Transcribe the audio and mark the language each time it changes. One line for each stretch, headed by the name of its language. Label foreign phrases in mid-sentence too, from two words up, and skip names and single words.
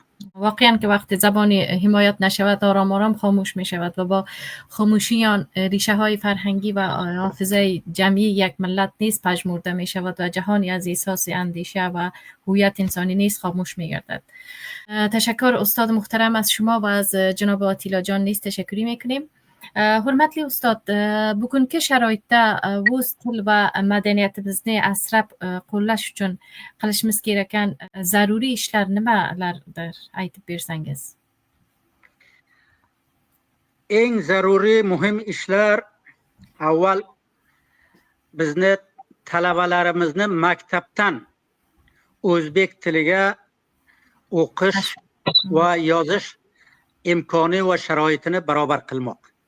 Persian: واقعا که وقتی زبان حمایت نشود آرام آرام خاموش می شود و با خاموشیان ریشه های فرهنگی و حافظه جمعی یک ملت نیز پژمرده می شود و جهانی از احساس اندیشه و هویت انسانی نیز خاموش می گردد. تشکر استاد محترم از شما و از جناب آتیلا جان نیز تشکری می کنیم.
Uzbek: Hurmatli ustod, bugungi sharoitda o'z til va madaniyatimizni asrab qo'llash uchun qilishimiz gereken zaruriy ishlar nimalardir, aytib bersangiz? Eng zaruriy muhim ishlar, avval bizni talabalarimizni maktabdan o'zbek tiliga o'qish va yozish imkoni va sharoitini barobar qilmoq.